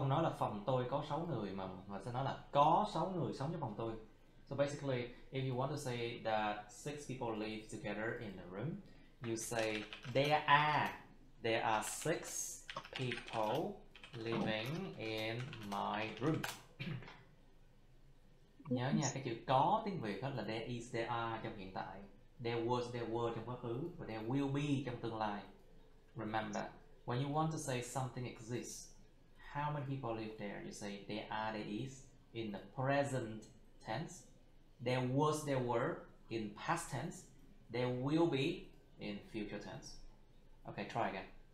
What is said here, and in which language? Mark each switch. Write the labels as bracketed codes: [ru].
[vi] không nói là phòng tôi có 6 người mà mình sẽ nói là có 6 người sống trong phòng tôi. [en] So basically, if you want to say that 6 people live together in the room, you say there are 6 people living in my room. [vi] Nhớ nha, cái chữ có tiếng Việt đó là there is, there are trong hiện tại, there was, there were trong quá khứ, và there will be trong tương lai. [en] Remember, when you want to say something exists, how many people live there? You say there are, there is in the present tense. There was, there were in past tense. There will be in future tense. Okay, try again.